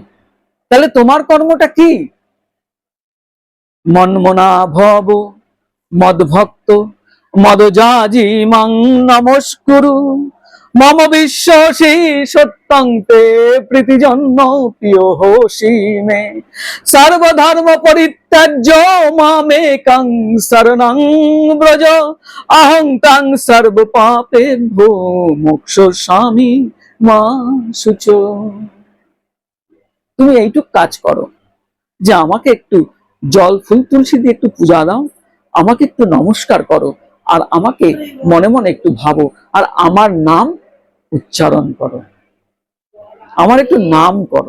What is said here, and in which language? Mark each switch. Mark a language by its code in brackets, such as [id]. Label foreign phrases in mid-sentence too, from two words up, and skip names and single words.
[bn] তাহলে তোমার কর্মটা কি? [sa] মন্মনা ভব মদভক্ত মদজাজি মাং নমস্কুরু মম বিশ্বাসী সত্যং তে প্রীতি জন্ম প্রিয় হোসি মে সর্বধর্ম পরিত্যাজ্য মামেকং শরণং ব্রজ অহং তং সর্ব পাপেভ্যো মোক্ষয়িষ্যামি মা শুচো। [bn] তুমি এইটুক কাজ করো, যে আমাকে একটু জল ফুল তুলসী দিয়ে একটু পূজা দাও, আমাকে একটু নমস্কার করো, আর আমাকে মনে মনে একটু ভাবো, আর আমার নাম উচ্চারণ করো, আমার একটু নাম করো।